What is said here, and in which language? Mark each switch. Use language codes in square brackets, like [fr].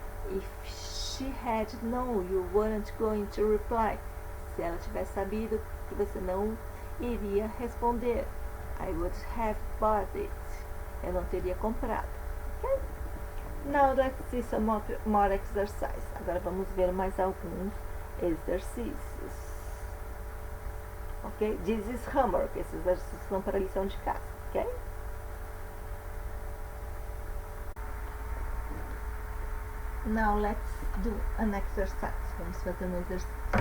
[en] If she had known you weren't going to reply. [pt] Se ela tivesse sabido que você não iria responder. [en] I would have bought it. [pt] Eu não teria comprado. [en] Okay? Now let's see some more exercise. [pt] Agora vamos ver mais alguns exercícios. Ok? [en] This is homework. [pt] Esses exercícios são para a lição de casa. Ok? [en] Now let's do an exercise. [pt] Vamos fazer um exercício.